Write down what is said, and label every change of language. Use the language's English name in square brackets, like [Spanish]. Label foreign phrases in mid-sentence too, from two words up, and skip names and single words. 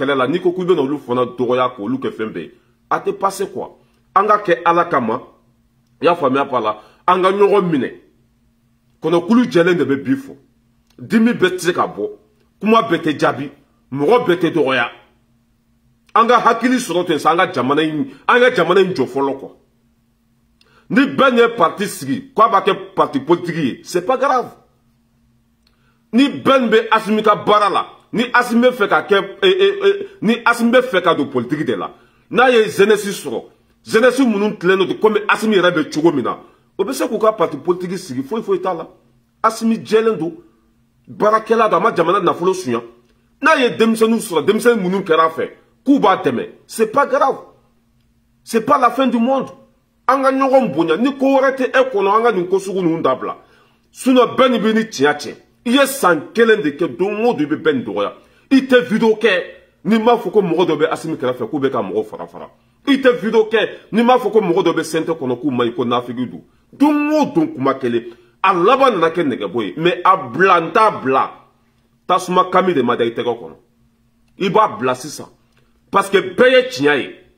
[Bambara] kɛlɛ la n'i ko k'i bɛna olu fana dɔgɔya k'olu kɛ fɛn bɛɛ a tɛ passe quoi an ka kɛ Ala kama i y'a faamuya pa la an ka ɲɔgɔn minɛ kɔnɔkulu jɛlen de bɛ bi fɔ dimi bɛɛ tɛ se ka bɔ kuma bɛɛ tɛ jaabi mɔgɔ bɛɛ tɛ dɔgɔya an ka hakili sɔrɔ ten sa an ka jamana in jɔ fɔlɔ quoi ni bɛn ye parti sigi k'a b'a kɛ [French] parti politique [Bambara] ye [French] c'est pas grave [Bambara] ni bɛn bɛ Asimi ka baara la ni Asimi bɛ fɛ ka kɛ ni Asimi bɛ fɛ ka don politique de la n'a ye jeunesse sɔrɔ jeunesse minnu tilen don komi Asimi yɛrɛ bɛ cogo min na o bɛ se k'u ka [French] parti politique [Bambara] sigi foyi t'a la Asimi jɛlen don baarakɛla don a ma jamana nafolo suɲa n'a ye denmisɛnninw sɔrɔ denmisɛnnin minnu kɛra a fɛ k'u b'a dɛmɛ [French] c'est pas grave c'est pas la fin du monde [Bambara] an ka ɲɔgɔn bonya ni ko wɛrɛ tɛ e kɔnɔ an ka nin ko sugu ninnu dabila sinon bɛn ni bɛ ni tiɲɛ cɛ i ye san kelen de kɛ don o don i bɛ bɛn nin dɔgɔya i tɛ video kɛ n'i m'a fɔ ko mɔgɔ dɔ bɛ Asimi kɛrɛfɛ k'u bɛ ka mɔgɔw fara i tɛ video kɛ n'i m'a fɔ ko mɔgɔ dɔ bɛ CNT kɔnɔ k'u ma ɲi ko nafigi don don o don kuma kelen a laban nana kɛ nɛgɛbɔ ye mais a bila n t'a bila tasuma kami de ma da i tɛgɛ kɔnɔ i b'a bila sisan [French] parce que [Bambara] bɛɛ ye tiɲɛ ye